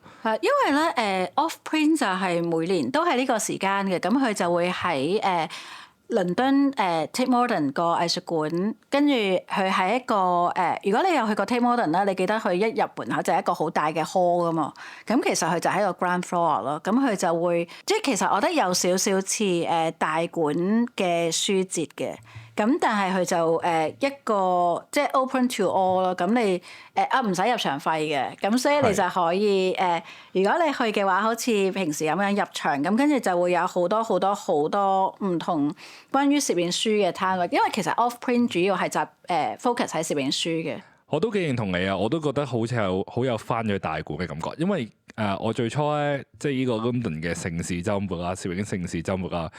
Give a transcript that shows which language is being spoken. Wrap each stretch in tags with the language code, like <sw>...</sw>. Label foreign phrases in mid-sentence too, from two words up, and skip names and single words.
<yue>係因為咧</yue> <en>off print</en> <yue>就係每年都係呢個時間嘅，咁佢就會喺倫敦Tate Modern 個藝術館，跟住佢係一個如果你有去過 Tate Modern 咧，你記得佢一入門口就係一個好大嘅 hall 噶嘛。咁其實佢就喺個</yue> <en>ground floor</en> <yue>咯。咁佢就會即係其實我覺得有少少似大館嘅書節嘅。咁但係佢就一個即係</yue> <en>open to all</en> <yue>咯。咁你唔使入場費嘅，咁所以你就可以如果你去嘅話，好似平時咁樣入場，咁跟住就會有好多唔同關於攝影書嘅攤位。因為其實</yue> <en>off print</en> <yue>主要係focus 喺攝影書嘅。我都幾認同你啊！我都覺得好似好有翻咗大館嘅感覺，因為我最初咧即係呢個 London 嘅盛事週末啦，攝影盛事週末啦。</yue>